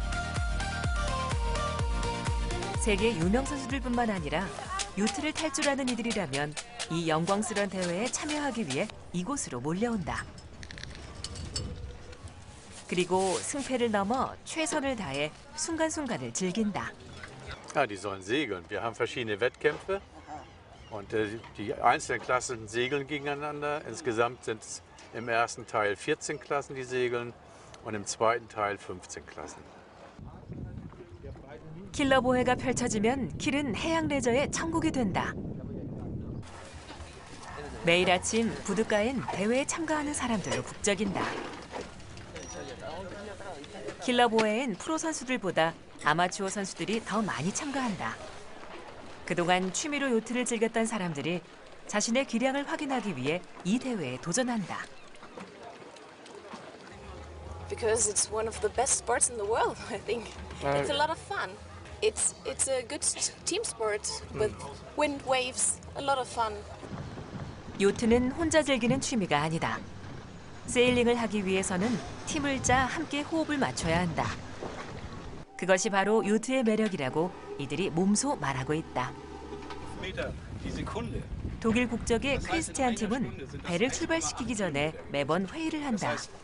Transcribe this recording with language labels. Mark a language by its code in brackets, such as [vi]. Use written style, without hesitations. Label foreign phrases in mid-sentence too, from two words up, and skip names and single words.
[ko] 세계 유명 선수들뿐만 아니라 요트를 탈 줄 아는 이들이라면 이 영광스러운 대회에 참여하기 위해 이곳으로 몰려온다. 그리고 승패를 넘어 최선을 다해 순간순간을 즐긴다. [de] Ja, die sollen segeln. Wir haben verschiedene Wettkämpfe und die einzelnen Klassen segeln gegeneinander. Insgesamt sind es im ersten Teil 14 Klassen, die segeln und im zweiten Teil 15 Klassen. [ko] 킬러보헤가 펼쳐지면 킬은 해양 레저의 천국이 된다. 매일 아침 부둣가엔 대회에 참가하는 사람들로 북적인다. 킬러보헤엔 프로 선수들보다 아마추어 선수들이 더 많이 참가한다. 그동안 취미로 요트를 즐겼던 사람들이 자신의 기량을 확인하기 위해 이 대회에 도전한다. [en] Because it's one of the best sports in the world, I think. It's a lot of fun. It's a good team sport with wind, waves, a lot of fun. [ko] 요트는 혼자 즐기는 취미가 아니다. 세일링을 하기 위해서는 팀을 짜 함께 호흡을 맞춰야 한다. 그것이 바로 요트의 매력이라고 이들이 몸소 말하고 있다. 독일 국적의 크리스티안 팀은 배를 출발시키기 전에 매번 회의를 한다.